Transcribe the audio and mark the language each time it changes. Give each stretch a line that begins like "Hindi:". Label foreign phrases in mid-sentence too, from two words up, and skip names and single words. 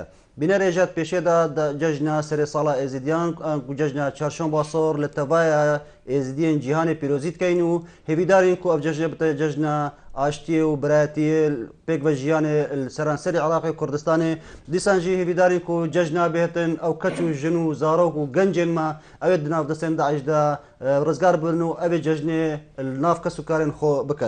Kurdish: بینە رێژات پێشێدا جەژنا سەرێ ساڵا ئێزیدیان و جەژنا چارشەم باسۆر لە تەڤایە ئێزیدیên cîhanê pîrozî dikeyn û hêvîdarên ku ev cejnê bite cejna aştiyê û biratiyê pêk ve jiyanê li seranserê Iraqê Kurdistanê dîsan jî hêvîdarên ku cejna bêtin ew keç û jin û zarok û gencên me ew ê di nav destên Daeş de rizgar bin û ev ê cejnê li nav kes û karên xwe bikin.